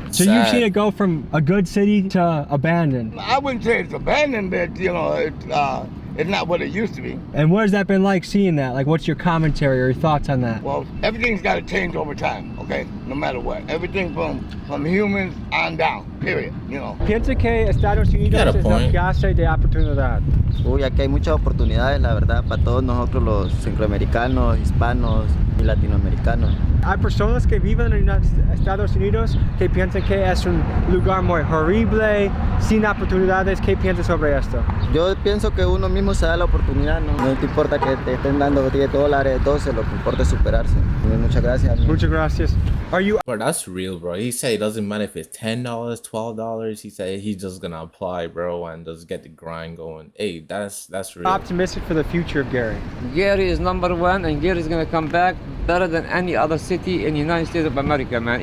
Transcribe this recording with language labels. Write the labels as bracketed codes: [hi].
[en] So you've seen it go from a good city to abandoned. I wouldn't say it's abandoned, but you know, it's not what it used to be. And what has that been like seeing that? Like, what's your commentary or your thoughts on that? Well, everything's got to change over time. Okay, no matter what. Everything from humans on down, period, you know. [es] Piensa que Estados Unidos es la clase de oportunidad. Uy, aquí hay muchas oportunidades, la verdad, para todos nosotros los centroamericanos, hispanos y latinoamericanos. Hay personas que viven en los Estados Unidos que piensan que es un lugar muy horrible, sin oportunidades. ¿Qué piensas sobre esto? Yo pienso que uno mismo se da la oportunidad, ¿no? No te importa que te estén dando $10, 12, lo que importa es superarse. Muchas gracias. Muchas gracias. [en] Are you? Bro, that's real, bro. He said it doesn't matter if it's $10, $12. He said he's just gonna apply, bro, and just get the grind going. Hey, that's real. Optimistic for the future of Gary. Gary is #1, and Gary is gonna come back better than any other city in the United States of America, man.